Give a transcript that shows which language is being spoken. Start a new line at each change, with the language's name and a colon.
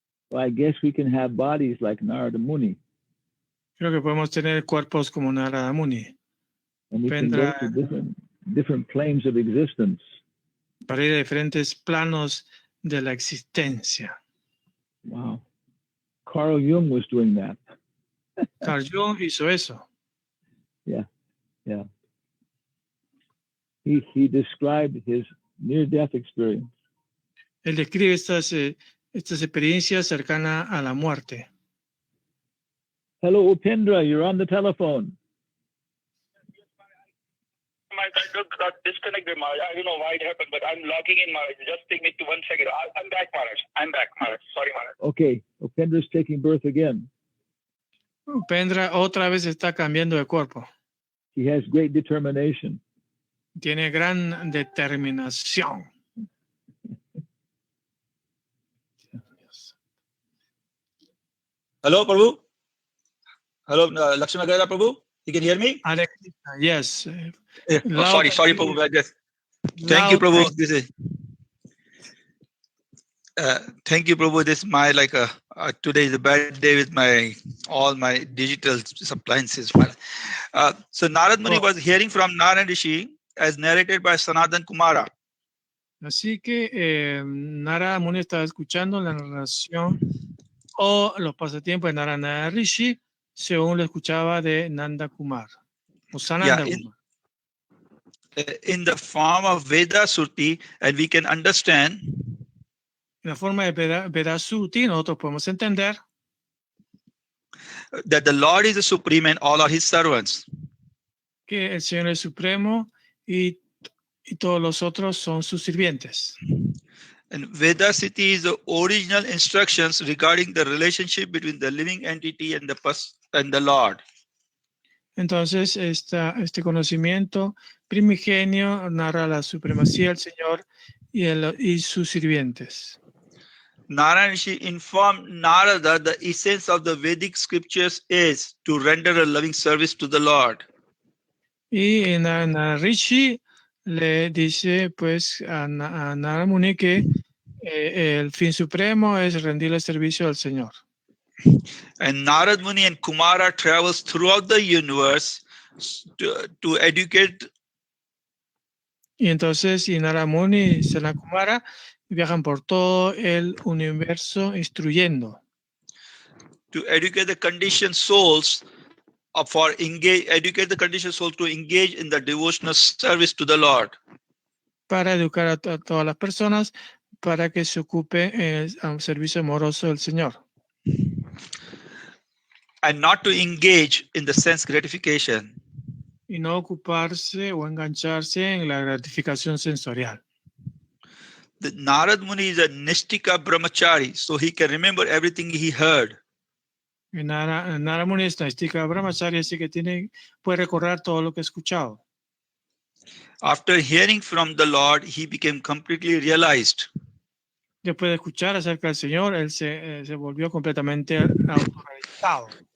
English: Well, I guess we can have bodies like Narada Muni.
Spanish: Creo que podemos tener cuerpos como Narada Muni.
English: And we can go to different planes of existence.
Spanish: Para ir a diferentes planos de la existencia.
English: Wow. Carl Jung was doing that.
Spanish: Carl Jung hizo eso.
English: Yeah. He described his near-death experience.
Spanish: Él describe estas experiencias cercanas a la muerte.
English: Hello, Upendra, you're on the telephone. I got disconnected, Maharaj. I don't know why it happened, but I'm logging in, Maharaj. Just take me to 1 second. I'm back, Maharaj. Sorry, Maharaj. Okay, Upendra's taking birth again.
Spanish: Upendra otra vez está cambiando de cuerpo.
English: He has great determination.
Spanish: Tiene gran determinación.
English: Hello, Prabhu. Hello, Lakshmana Gada, Prabhu. You can hear me? Alex, yes. Sorry, Prabhu. Yes. Thank you, Prabhu. Thank you, Prabhu. This is my today is a bad day with all my digital appliances. So Narad Muni was hearing from Narayan Rishi as narrated by Sanatan Kumara.
Spanish: Así que Narada Muni estaba escuchando la narración o los pasatiempos de Narada Rishi según lo escuchaba de Nanda Kumar o Sananda Kumar.
English: In the form of Veda Surti, and we can understand
Spanish: en la forma de Veda Surti nosotros podemos entender
English: that the Lord is the supreme and all are his servants.
Spanish: Que el Señor es supremo y todos los otros son sus sirvientes.
English: And Veda Surti is the original instructions regarding the relationship between the living entity and the Lord.
Spanish: Entonces, este conocimiento primigenio narra la supremacía del Señor y sus sirvientes.
English: Narayana Rishi informed Narada the essence of the Vedic scriptures is to render a loving service to the Lord.
Spanish: Y Narada Rishi le dice pues a Narada Muni que el fin supremo es rendirle servicio al Señor.
English: And Narad Muni and Kumara travels throughout the universe to educate.
Spanish: Y entonces Narada Muni y Sanat Kumara viajan por todo el universo instruyendo.
English: To educate the conditioned souls educate the conditioned souls to engage in the devotional service to the Lord.
Spanish: Para educar a todas las personas para que se ocupen a un servicio amoroso del Señor.
English: And not to engage in the sense gratification.
Spanish: Y no ocuparse o engancharse en la gratificación sensorial.
English: the Narad Muni is a Nishtika Brahmachari, so he can remember everything he heard.
Spanish: Narada Muni es Naistika Brahmachari, así que puede recordar todo lo que ha escuchado.
English: After hearing from the Lord, he became completely realized.
Spanish: Después de escuchar acerca del Señor, él se volvió completamente autorrealizado.